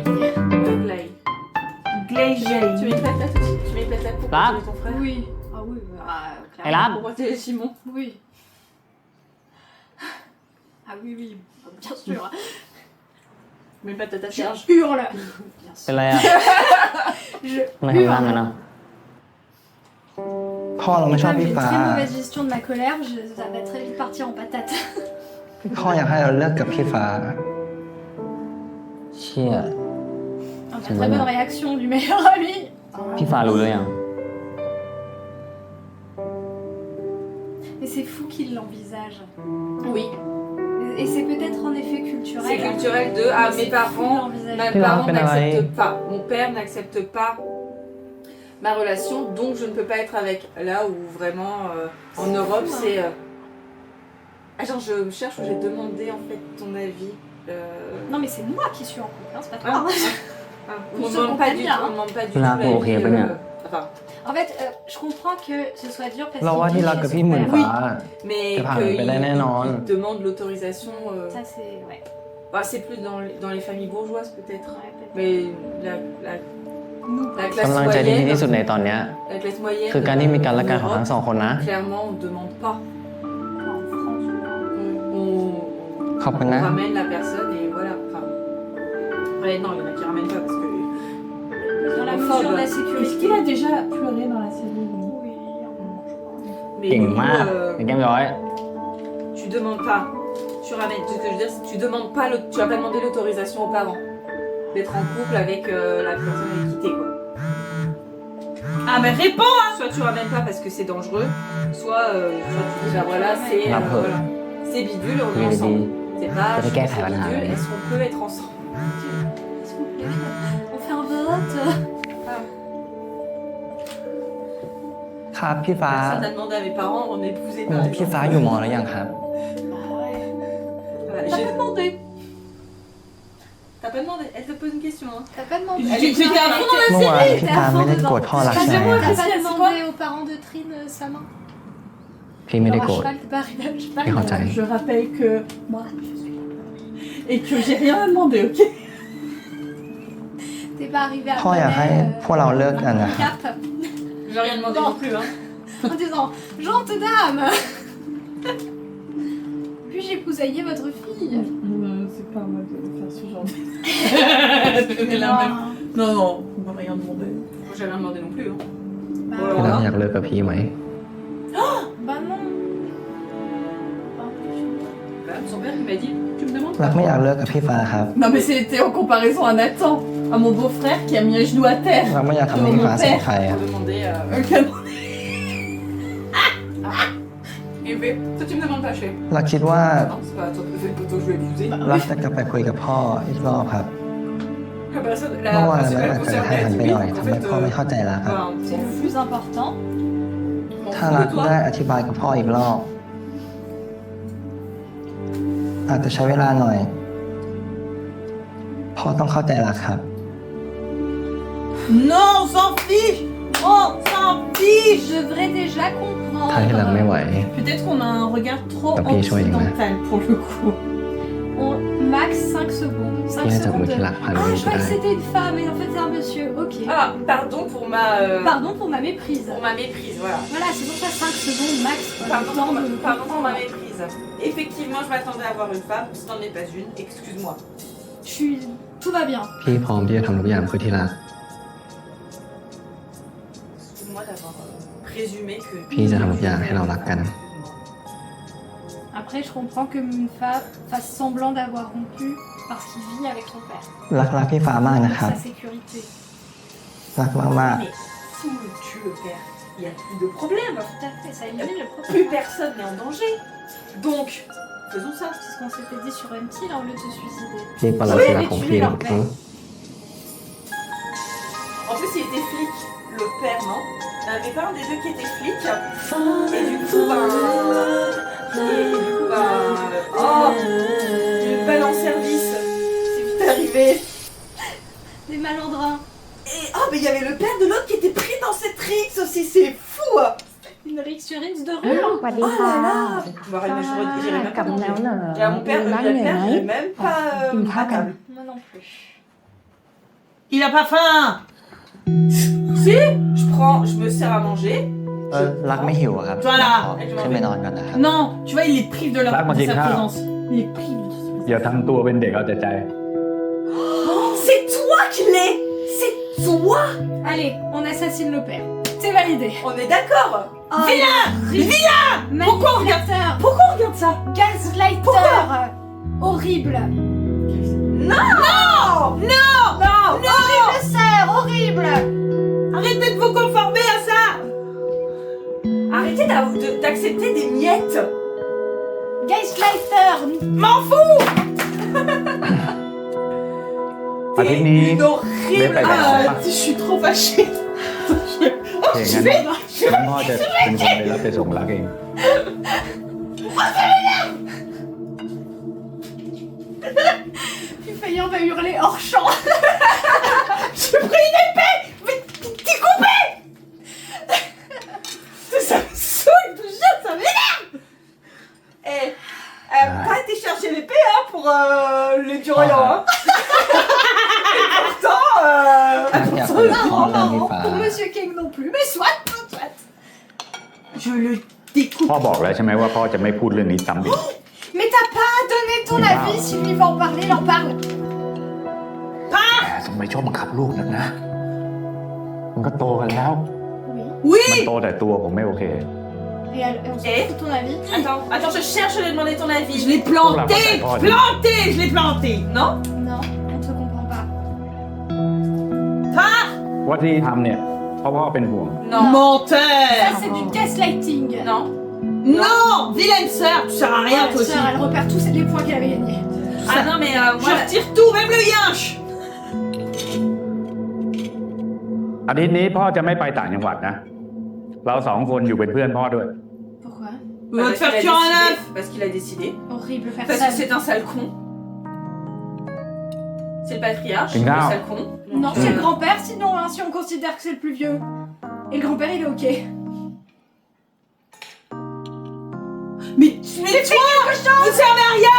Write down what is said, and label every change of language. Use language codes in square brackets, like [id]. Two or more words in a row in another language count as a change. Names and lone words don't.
[fr] Glay. Glacier. Tu mets une patate aussi. Tu mets une patate pour Là. protéger ton frère. Oui. Ah oui, Et là Pour protéger Simon. oui. Ah oui, bien sûr. Je mets une patate à Je Serge. hurle. [th] เป็นไรอ่ะ [fr] Je [th] ไม่ทำร่างกันนะ พ่อเราไม่ชอบ [fr] Comme [th] พี่ [fr] j'ai une [th] ฟ้า [fr] très mauvaise gestion de ma colère, ça va très vite partir en patate. [th] พ่ออยากให้เราเลิกกับพี่ฟ้า เชี่ย [fr] Donc, la très bonne réaction du meilleur ami. [th] พี่ฟ้ารู้หรือยัง [fr] Mais c'est fou qu'il l'envisage. Oui. Et c'est peut-être en effet culturel. C'est culturel de ah Mais mes c'est fou parents, d'envisager. mes Puis là, parents on fait n'acceptent pas, mon père n'accepte pas ma relation, donc je ne peux pas être avec. Là où vraiment en Europe c'est genre je cherche où j'ai demandé en fait ton avis. Non mais c'est moi qui suis en couple, hein, c'est pas toi. Ah, On on se ne demande pas comprend du bien, tout, hein. on demande pas du tout Là, l'avis, pour rien, pas bien. enfin, En fait, je comprends que ce soit dur parce [th] เราว่า [fr] qu'il [th] ที่ [fr] vit [th] รัก [fr] chez [th] กับ [fr] son [th] พี่หมื่น [fr] père. [th] ฟ้า [fr] mais C'est pas, mais là, non. qu'il demande l'autorisation. Ça c'est... Ouais. Bah, c'est plus dans les familles bourgeoises peut-être, Ouais, peut-être. mais la [th] กำลังใจที่ดีที่สุดในตอนเนี้ย [fr] la classe moyenne. [th] คือการที่มีกันและกันของทั้งสองคนนะ [fr] Clairement, on ne demande pas. En France, On [th] ขอบคุณนะ [fr] ramène la personne et voilà. Enfin, ouais, non, il y en a qui ramènent pas parce que. dans la Homophobe. mesure de la Est-ce sécurité. qu'il a déjà pleuré dans la série lui Oui, un moment, je crois. Mais [th] เก่ง [fr] nous, [th] มากเก่งย้อย [fr] tu demandes pas. Tu ramènes. Ce que je veux dire, c'est que tu demandes pas. Tu vas pas demander l'autorisation aux parents d'être en couple avec la personne avec qui t'es quoi. Ah mais réponds. Soit tu ramènes pas parce que c'est dangereux, soit tu dis bah voilà c'est La preuve. voilà. C'est bidule, on Oui, est mais ensemble. C'est pas Ça fait c'est qu'elle fait rien. bidule, est-ce qu'on peut être ensemble? S'il vous plaît, on fait un vote. [th] ครับพี่ฟ้า [fr] Personne n'a demandé à mes parents, on est épousés par les [th] พี่ฟ้าอยู่มอแล้วยังครับ [fr] Voilà, T'as pas demandé. T'as pas demandé, elle te pose une question. Hein. T'as pas demandé. Tu étais à fond dans la [th] เมื่อวาน [fr] série. [th] พี่ฟ้าไม่ได้โกรธพ่อรัก [fr] T'as [th] ใช่ไหม [fr] pas C'est demandé aux parents de Trine sa main. [th] พี่ไม่ได้ [fr] Alors, [th] โกร [fr] à [th] ธ [fr] cheval, t'es pas arrivé à cheval. [th] พี่เข้าใจ [fr] Je rappelle que moi je suis et que j'ai rien à demander, ok? T'es pas arrivé à [th] พ่ออยากให้พวกเราเลิกกันนะครับ [fr] cap J'ai rien demandé non plus. Hein. en disant Gente dame. Puis-je épousailler votre fille? C'est pas à moi de faire ce genre de. Elle a même- Non, non, on va rien demander. Moi j'ai rien demandé non plus. Hein. Bah, Puis là, [th] อยากเลิกกับพี่ไหม [fr] bah non. Bah, son père qui m'a dit tu me demandes [th] รักไม่อยากเลิกกับพี่ฟ้าครับ [fr] Non mais c'était en comparaison à Nathan, à mon beau-frère qui a mis un genou à terre. [th] รักไม่อยากทำให้พี่ฟ้าเสียใจอะ [fr] Pour demander Et B, toi tu me demandes pas chez. [th] รักคิดว่า [fr] Non, c'est pas toi, c'est plutôt je vais abuser. [th] รักจะกลับไปคุยกับพ่ออีกรอบครับ [fr] La personne, [th] เมื่อวาน [fr] la [th] รักอาจ [fr] personne [th] จะให้ [fr] concernée [th] หั [fr] a [th] น [fr] dit [th] ไป [fr] oui, [th] หน่อย [fr] en [th] ทำให้ [fr] fait, [th] พ่อไม่เข้าใจรักครับ [fr] C'est le plus important. [th] ถ้ารักได้อธิบายกับพ่ออีกรอบ อาจจะใช้เวลาหน่อย พ่อต้องเข้าใจรักครับ [fr] Non, on s'en fiche. On s'en fiche. Je devrais déjà [th] ถ้าที่รักไม่ไหว [fr] comprendre. Peut-être qu'on a un regard trop T'as payé sur les mains. occidental pour le coup. Max 5 secondes. 5 [th] ที่น่าจะมือ [fr] secondes. [th] ที่รักพัน [fr] Ah, [th] วิ [fr] je [th] ก็ [fr] croyais [th] ได้ [fr] que c'était une femme, et en fait c'est un monsieur. Ok. Ah, pardon pour ma. Pardon pour ma méprise. Pour ma méprise, voilà. Voilà, c'est pour ça 5 secondes max. Pardon, Le temps de- pardon pour ma méprise. Effectivement, je m'attendais à avoir une femme, ce n'en est pas une, excuse-moi. Je suis... Tout va bien. [th] พี่พร้อมที่จะทำทุกอย่างเพื่อที่รัก [fr] Excuse-moi d'avoir présumé que. [th] พี่จะทำทุกอย่างให้เรารักกัน [fr] Après, je comprends que une femme fasse semblant d'avoir rompu parce qu'il vit avec son père. [th] รักพี่ฟ้ามากนะ [fr] Pour [th] ครับ [fr] sa sécurité. [th] รักมาก [fr] Mais si on tue le père, il n'y a plus de problème. Tout à fait, ça élimine le problème. Plus personne n'est en danger. Donc, faisons ça. C'est ce qu'on s'était dit sur MT là au lieu de se suicider. [th] ๆพี่ปรสิตรักของพี่หรอกอืม [fr] En plus, il était flic, le père, non? Il n'y en avait pas un des deux qui était flic. Et du coup, oh, une balle en service. C'est vite arrivé. Des malandrins. Et oh, mais il y avait le père de l'autre qui était pris dans cette rixe aussi, c'est fou. Une rixe sur rixe de rue. [th] สวัสดี [fr] Oh [th] ค่ะ [fr] là là. Bon, moi, j'irais même [th] กลั [fr] pas [th] บมาแล้ว [fr] manger. [th] เหรอ [fr] Et à mon père, [th] ร้าน [fr] le [th] เหนื่อย [fr] père, [th] ไหม [fr] j'irais même pas à table. Moi non plus. Il a pas faim. Si, je me sers à manger. [th] รักไม่หิวอะครับ [fr] Voilà [th] ขอขึ้นไปนอนก่อนนะครับ [fr] Non, tu vois, il les prive de, Là, moi, de j'ai sa grave. présence. Il les prive de sa présence. [th] อย่าทำตัวเป็นเด็กเอาแต่ใจ [fr] C'est toi qui l'es. C'est toi. Allez, on assassine le père. C'est validé. On est d'accord. Oh, Vilain. Vilain. Pourquoi on regarde ça Pourquoi on regarde ça? Gaslighter. Horrible. Non. Horrible sœur, horrible. Arrêtez de vous conformer à ça. Arrêtez d'accepter des miettes. Gaslighter. M'en fous. [th] อาทิตย์นี้ [fr] Une horrible. Mais pas grave. Je suis trop fâchée. [th] โอเคงั้นพ่อจะเป็นคนไปรับไปส่งรักเอง [fr] Puis Fayant va hurler hors champ. J'ai pris une épée. Mais t'es coupé. Ça me saoule déjà, ça m'énerve. Eh, pas été chercher l'épée hein, pour les durians. Hein. Et pourtant, [th] รักอยากคุยกับพ่อเรื่องพี่ฟ้า [fr] Pour Monsieur King non plus. Mais soit. Je le découpe. [th] พ่อบอกแล้วใช่ไหมว่าพ่อจะไม่พูดเรื่องนี้ซ้ำอีก [fr] Mais t'as pas donné ton Il avis. parle. Si lui va en parler, il en parle. [th] แต่ทำไมชอบบังคับลูกนักนะ มันก็โตกันแล้ว [fr] Oui. [th] มัน [fr] Oui. [th] โตแต่ตัวผมไม่โอเค [fr] Et on se Et fout ton avis. attends, je cherche à lui demander ton avis. Je l'ai planté. Pour la Planté. Je l'ai planté. Non? Non, on te comprend pas. Ah. [th] ว่าที่ทำเนี่ยเพราะพ่อเป็นห่วง [fr] Non. Ça, Menteur. c'est du gaslighting. Non. Non. Vilaine sœur. Tu sers à rien Ouais, toi aussi. sœur, elle repère tous les points qu'elle avait gagnés. Ah non, mais Je moi. retire tout, même le yinche. [th] อาทิตย์นี้พ่อจะไม่ไปต่างจังหวัดนะ เราสองคนอยู่เป็นเพื่อนพ่อด้วย [fr] Pourquoi? On va te faire tuer un œuf. Parce qu'il a décidé. Horrible Parce que personne. c'est un sale con. C'est le patriarche, Une le garde. sale con. Non, c'est le grand-père sinon, hein, si on considère que c'est le plus vieux. Et le grand-père, il est ok. Mais toi, vous servez à rien.